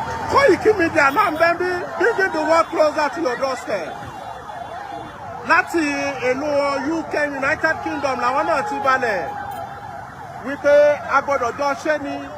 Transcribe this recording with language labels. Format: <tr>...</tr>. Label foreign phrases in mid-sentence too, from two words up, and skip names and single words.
<yo>Koiki Media náà ń bẹ́ bí,</yo> <en>bringing the world closer to your doorstep.</en> <yo>Láti ìlú U K, United Kingdom, làwọn náà ti balẹ̀ wípé a gbọ́dọ̀ jọ ṣe ni.</yo>